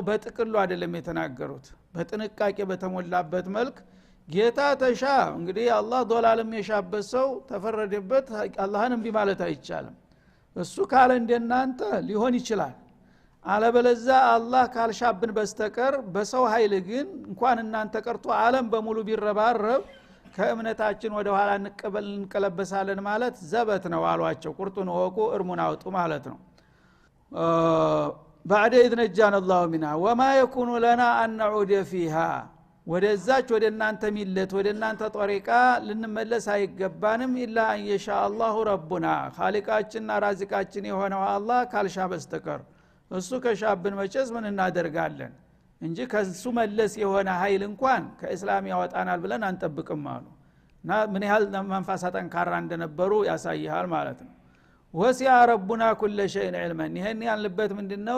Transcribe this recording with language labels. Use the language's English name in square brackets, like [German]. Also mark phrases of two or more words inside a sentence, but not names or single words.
[Amharic] በጥቅሉ አይደለም የተናገሩት፣ በጥንቃቄ በተሞላበት መልክ ጌታ ተሻ እንግዲህ አላህ ዶላልም የሻበት ሰው ተፈረደበት። አላህን እንቢ ማለት አይቻልም። እሱ ካለ እንደናንተ ሊሆን ይችላል። አለበለዛ አላህ ካልሻብን በስተቀር በሰው ኃይል ግን እንኳን እናንተ ቀርቶ ዓለም በሙሉ ቢረባረብ ከእምነታችን ወደ ኋላ እንቀለበሳለን ማለት ዘበት ነው አሏቸው። ቁርጡን ወቁ እርሙን አውጡ ማለት ነው። [Arabic] بعد اذ نجانا الله منها وما يكون لنا ان نعود فيها [Amharic] ወደዛች ወደ እናንተ ሚለት ወደ እናንተ ጦሪቃ ልንመለስ አይገባንም። [Arabic] إلا أن يشاء الله ربنا [Amharic] ኻሊቃችንና ራዚቃችን የሆነው አላህ ካልሻ በስተቀር እሱ ከሻብን መጨስ ምን እናደርጋለን እንጂ ከሱ መለስ የሆነ ኃይል እንኳን ከእስላም ያወጣናል ብለን አንጠብቅም አሉ። እና ምን ያህል መንፈሳ ጠንካራ እንደነበሩ ያሳያል ማለት ነው። [Arabic] وسع ربنا كل شيء علما። [Amharic] ይሄን ያልንበት ምንድነው?